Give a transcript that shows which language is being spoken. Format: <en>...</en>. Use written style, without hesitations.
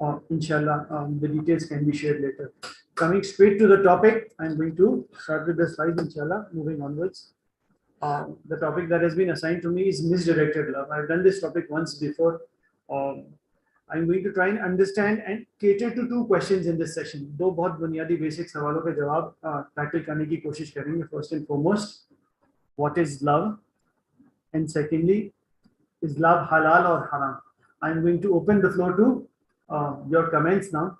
<en>Inshallah, the details can be shared later. Coming straight to the topic, I'm going to start with the slides, inshallah, moving onwards. The topic that has been assigned to me is misdirected love. I've done this topic once before. I'm going to try and understand and cater to two questions in this session.</en> <hi>दो बहुत बुनियादी basic सवालों के जवाब tackle करने की कोशिश करेंगे.</hi> <en>First and foremost, what is love? And secondly, is love halal or haram? I'm going to open the floor to your comments now.</en>